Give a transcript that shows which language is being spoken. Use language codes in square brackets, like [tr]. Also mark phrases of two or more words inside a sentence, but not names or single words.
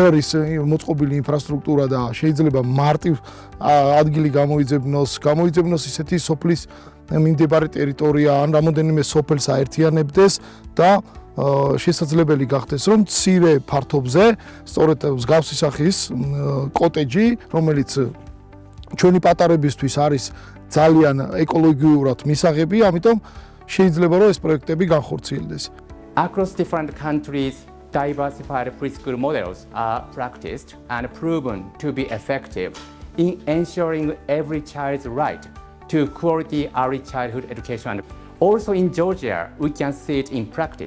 [ka] არის მოწყობილი ინფრასტრუქტურა და შეიძლება მარტივ ადგილი გამოიძებნოს ისეთი სოფლის მიმდებარე ტერიტორია ან რამოდენიმე სოფელს აერთიანებდეს და შესაძლებელი გახდეს რომ მცირე ფართობზე სწორედ მსგავსი სახის კოტეჯი, რომელიც ჩვენი პატარებისთვის არის ძალიან ეკოლოგიურად მისაღები, ამიტომ შეიძლება რომ ეს პროექტები განხორციელდეს. [en] Across different countries, diversified preschool models are practiced and proven to be effective in ensuring every child's right to quality early childhood education. Also in Georgia, we can see it in practice.